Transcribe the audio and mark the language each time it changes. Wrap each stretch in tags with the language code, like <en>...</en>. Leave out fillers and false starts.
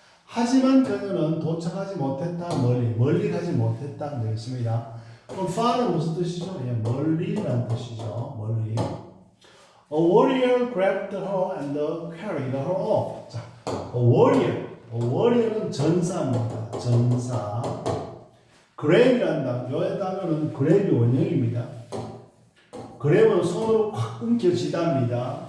<ko>하지만 그녀는 도착하지 못했다. 멀리 가지 못했다 되겠습니다. 그럼 far는 무슨 뜻이죠? 예, 멀리라는 뜻이죠. 멀리.</ko> <en>A warrior grabbed her and carried her off.</en> <ko>자, warrior는 전사입니다. 전사. grab이라는 단어, 요 단어는 grab이 원형입니다. grab은 손으로 확 움켜쥐다입니다.</ko>